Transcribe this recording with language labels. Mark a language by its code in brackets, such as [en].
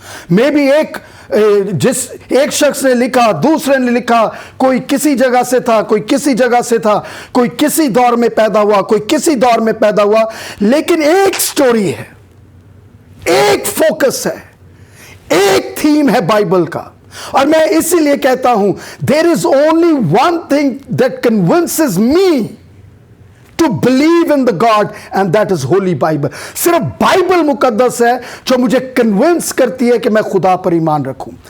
[ur] میں بھی ایک شخص نے لکھا، دوسرے نے لکھا، کوئی کسی جگہ سے تھا، کوئی کسی جگہ سے تھا، کوئی کسی دور میں پیدا ہوا، کوئی کسی دور میں پیدا ہوا، لیکن ایک سٹوری ہے، ایک فوکس ہے، ایک تھیم ہے بائبل کا. اور میں اسی لیے کہتا ہوں [en] there is only one thing that convinces me to believe in the God, and that is Holy Bible. [ur] صرف بائبل مقدس ہے جو مجھے کنونس کرتی ہے کہ میں خدا پر ایمان رکھوں.